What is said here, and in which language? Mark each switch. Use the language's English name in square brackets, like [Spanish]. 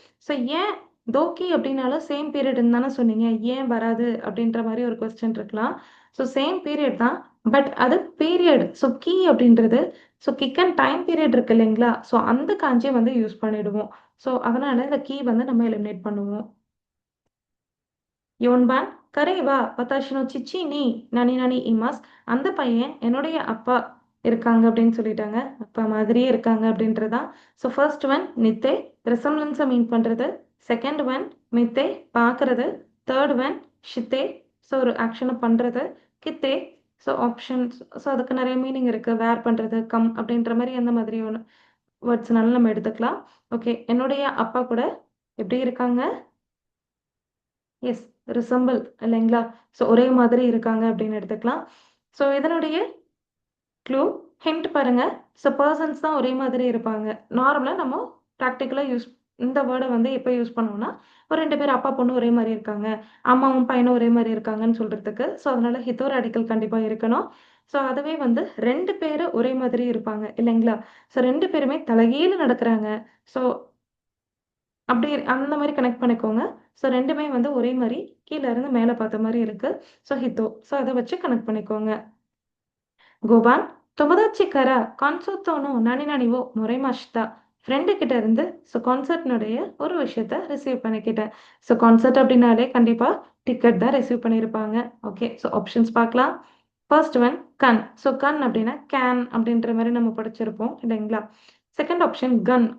[Tamil] So ஏன் தோக்கி அப்படின்னாலும் same பீரியட்ன்னு தானே சொன்னீங்க. ஏன் வராது அப்படின்ற மாரி ஒரு கொஸ்டின் இருக்கலாம். ஸோ சேம் பீரியட் தான். பட் அது பீரியட். ஸோ கீ அப்படின்றது so kick and time period இருக்கு இல்லைங்களா? ஸோ அந்த காஞ்சிய வந்து யூஸ் பண்ணிடுவோம். ஸோ அதனால இந்த கீ வந்து நம்ம எலிமினேட் பண்ணுவோம். [Japanese] 4番彼は私の父に何々います. [Tamil] அந்த பையன் என்னுடைய அப்பா இருக்காங்க அப்படின்னு சொல்லிட்டாங்க. அப்பா மாதிரியே இருக்காங்க அப்படின்றதுதான். ஸோ ஃபர்ஸ்ட் ஒன் நித்தே ரெசம்லன்ஸை மீன் பண்றது. செகண்ட் ஒன் மித்தே பார்க்கறது. தேர்ட் ஒன் ஷித்தே ஸோ ஒரு ஆக்ஷனை பண்றது. கித்தே ஸோ ஆப்ஷன்ஸ் ஸோ அதுக்கு நிறைய மீனிங் இருக்கு. வேர் பண்றது, கம் அப்படின்ற மாதிரி எந்த மாதிரி ஒன்று வேர்ட்ஸ்னாலும் நம்ம எடுத்துக்கலாம். ஓகே, என்னுடைய அப்பா கூட எப்படி இருக்காங்க? எஸ், ரிசம்பிள் இல்லைங்களா? ஸோ ஒரே மாதிரி இருக்காங்க அப்படின்னு எடுத்துக்கலாம். ஸோ இதனுடைய க்ளூ ஹிண்ட் பாருங்க. ஸோ பர்சன்ஸ் தான் ஒரே மாதிரி இருப்பாங்க. நார்மலா நம்ம ப்ராக்டிகலா இந்த வேர்ட வந்து எப்போ யூஸ் பண்ணுவோம்னா, ஒரு 2 பேர் அப்பா, பொண்ணு ஒரே மாரி இருக்காங்க. அம்மாவும் பையனும் ஒரே மாரி இருக்காங்கன்னு சொல்றதுக்கு. ஸோ அதனால ஹித்தோ ராடிக்கல் கண்டிப்பா இருக்கணும். ஸோ அதுவே வந்து 2 பேரு ஒரே மாதிரி இருப்பாங்க இல்லைங்களா? ஸோ 2 பேருமே தலைகீழ நடக்குறாங்க. ஸோ அப்படி அந்த மாரி கனெக்ட் பண்ணிக்கோங்க. ஸோ 2மே வந்து ஒரே மாரி கீழ இருந்து மேல பார்த்த மாரி இருக்கு. ஸோ ஹித்தோ. ஸோ அத வச்சு கனெக்ட் பண்ணிக்கோங்க. [Japanese] 5番友達からコンサートの何々をもらいました. [Tamil] ஃப்ரெண்டு கிட்ட இருந்து ஸோ கான்சர்ட்னுடைய ஒரு விஷயத்த ரிசீவ் பண்ணிக்கிட்டேன். ஸோ கான்சர்ட் அப்படின்னாலே கண்டிப்பா டிக்கெட் தான் ரிசீவ் பண்ணியிருப்பாங்க. ஓகே, ஸோ ஆப்ஷன்ஸ் பார்க்கலாம். ஃபர்ஸ்ட் ஒன் கன். ஸோ கன் அப்படின்னா கேன் அப்படின்ற மாதிரி நம்ம படிச்சிருப்போம் இல்லைங்களா? செகண்ட் ஆப்ஷன் கன்.